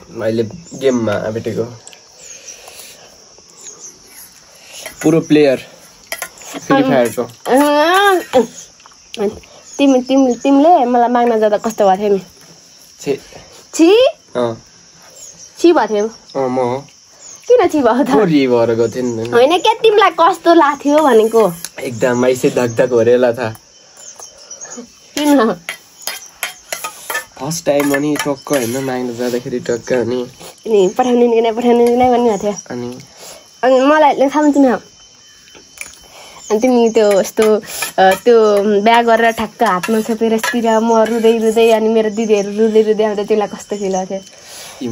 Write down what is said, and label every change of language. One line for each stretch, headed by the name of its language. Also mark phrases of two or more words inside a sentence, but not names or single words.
Nepali: मैले गेममा भेटेको पुरो प्लेयर फ्री फायरको तिमीले मलाई माग्न जाँदा कस्तो भएको थियो नि छि भएको थियो म किन छि भएको त भएर गएको थिएँ नि होइन क्या तिमीलाई कस्तो लाग्थ्यो भनेको
Hindi: एकदम ऐसे धकधक हो रेला था
Nepali: किन
English: first time
Nepali: अनि टक्क होइन माग्न जाँदाखेरि टक्क अनि पठाउने कि नै भनिरहेको थियो अनि मलाई थाहा हुन्छ नि अनि तिमी त्यो यस्तो त्यो बिहा गरेर ठ्याक्क हातमा छोपेर यस्तिर म रुँदै अनि मेरो दिदीहरू रुँदै आउँदा त्यसलाई कस्तो फिल भएको थियो